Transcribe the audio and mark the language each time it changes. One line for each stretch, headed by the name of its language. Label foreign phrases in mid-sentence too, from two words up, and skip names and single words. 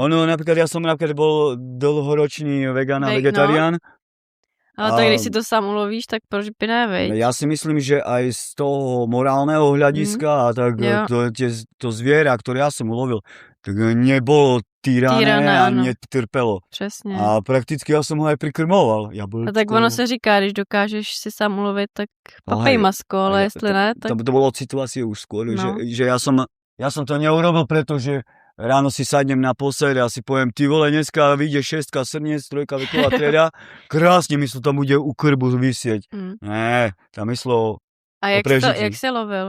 Slovak: Ja som bol dlhoročný vegán a vegetarián.
Czech: Ale tak když si to sám ulovíš, tak proč by ne, veď?
Slovak: Ja si myslím, že aj z toho morálneho hľadiska a tak to zviera, ktoré ja som ulovil, tak nebolo týrané a netrpelo.
Czech: Přesně. A prakticky já jsem ho aj prikrmoval. A tak ono se říká, když dokážeš si sám ulovit, tak papej masko, ale jestli ne, tak...
Slovak: To bylo od situácie už skôr, že ja som to neurobil, pretože ráno si sadnem na posed a si poviem, ty vole, dneska vyjde 6 srniec, 3 veková trieda, krásne mi to tam bude u krbu vysieť.
Czech: Ne, tam myslo A jak se lovil?